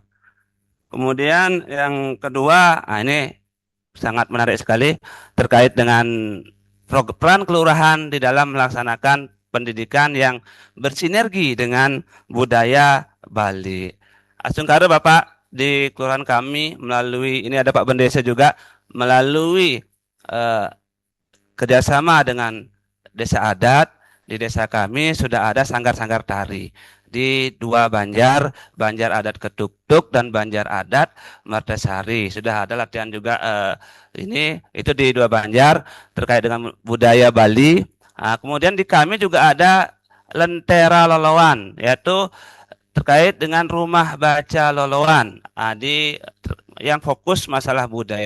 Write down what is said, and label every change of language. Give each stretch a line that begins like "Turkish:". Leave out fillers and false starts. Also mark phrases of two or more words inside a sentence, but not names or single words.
Indonesian: Kemudian yang kedua, ini sangat menarik sekali terkait dengan peran kelurahan di dalam melaksanakan pendidikan yang bersinergi dengan budaya Bali. Astungkare Bapak, di kelurahan kami melalui, ini ada Pak Bendesa juga, melalui kerjasama dengan desa adat, di desa kami sudah ada sanggar-sanggar tari. Di dua Banjar, Banjar adat Ketuktuk dan Banjar adat Mertasari. Sudah ada latihan juga itu di dua Banjar terkait dengan budaya Bali. Kemudian di kami juga ada Lentera Lolowan, yaitu terkait dengan rumah baca Lolowan, yang fokus masalah budaya.